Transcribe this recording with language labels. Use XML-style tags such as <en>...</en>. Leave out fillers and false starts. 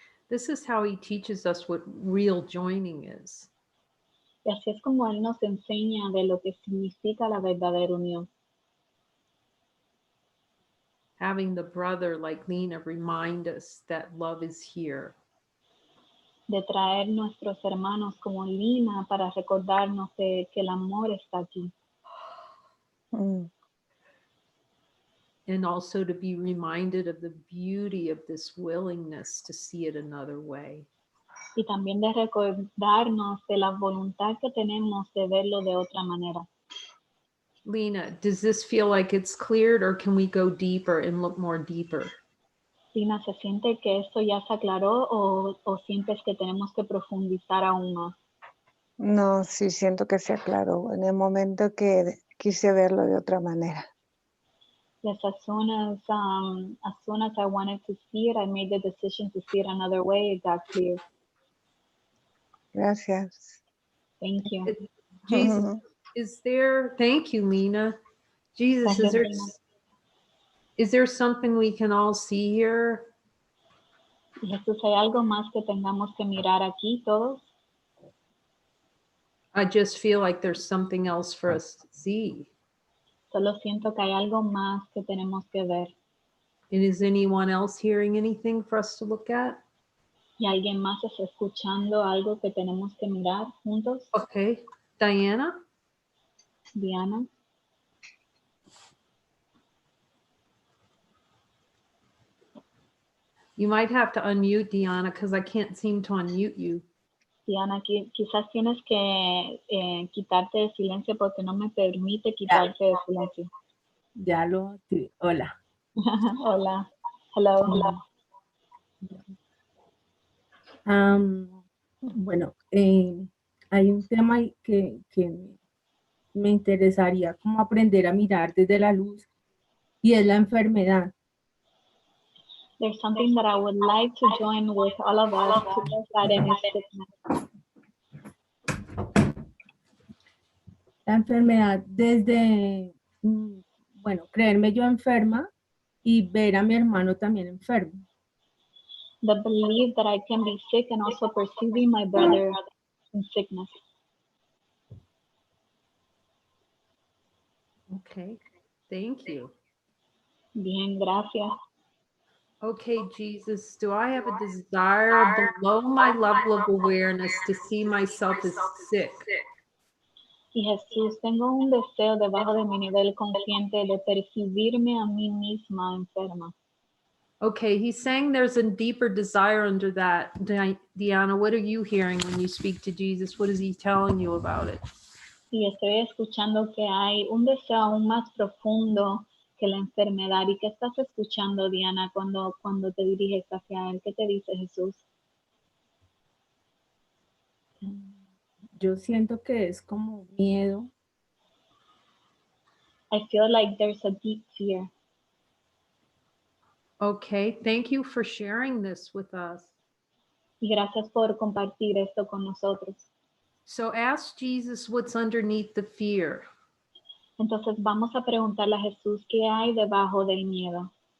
<en>This is how he teaches us what real joining is.</en> <es>Y así es como Él nos enseña de lo que significa la verdadera unión.</es> <en>Having the brother like Lina remind us that love is here.</en> <es>De traer nuestros hermanos como Lina para recordarnos que el amor está aquí. Mm.</es> <en>And also to be reminded of the beauty of this willingness to see it another way.</en> <es>Y también de recordarnos de la voluntad que tenemos de verlo de otra manera.</es> <en>Lina, does this feel like it's cleared or can we go deeper and look more deeper?</en> <es>Lina, ¿se siente que esto ya se aclaró o sientes que tenemos que profundizar aún más? No, sí siento que se aclaró en el momento que quise verlo de otra manera.</es> <en>Yes, as soon as I wanted to see it, I made the decision to see it another way. It got clear.</en> <es>Gracias.</es> <en>Thank you. Jesus, is there, thank you, Lina. Jesus, is there something we can all see here?</en> <es>Jesús, ¿hay algo más que tengamos que mirar aquí todos?</es> <en>I just feel like there's something else for us to see.</en> <es>Solo siento que hay algo más que tenemos que ver.</es> <en>And is anyone else hearing anything for us to look at?</en> <es>¿Y alguien más está escuchando algo que tenemos que mirar juntos?</es> <en>Okay. Diana? Diana. You might have to unmute, Diana, because I can't seem to unmute you.</en> <es>Diana, quizás tienes que quitarte de silencio porque no me permite quitarte de silencio. Ya lo activé. Hola. Hola.</es> <en>Hello.</en> <es>Bueno, hay un tema que me interesaría como aprender a mirar desde la luz y es la enfermedad.</es> <en>There's something that I would like to join with all of us to look at in is sickness.</en> <es>La enfermedad desde, bueno, creerme yo enferma y ver a mi hermano también enfermo.</es> <en>The belief that I can be sick and also perceiving my brother in sickness. Okay. Thank you.</en> <es>Bien, gracias.</es> <en>Okay, Jesus, do I have a desire below my level of awareness to see myself as sick?</en> <es>Y Jesús, tengo un deseo debajo de mi nivel consciente de percibirme a mí misma enferma.</es> <en>Okay, he's saying there's a deeper desire under that. Diana, what are you hearing when you speak to Jesus? What is he telling you about it?</en> <es>Y estoy escuchando que hay un deseo aún más profundo que la enfermedad. ¿Y qué estás escuchando, Diana, cuando te diriges hacia él? ¿Qué te dice Jesús? Yo siento que es como miedo.</es> <en>I feel like there's a deep fear. Okay, thank you for sharing this with us.</en> <es>Y gracias por compartir esto con nosotros.</es> <en>So ask Jesus what's underneath the fear.</en> <es>Entonces vamos a preguntarle a Jesús qué hay debajo del miedo.</es>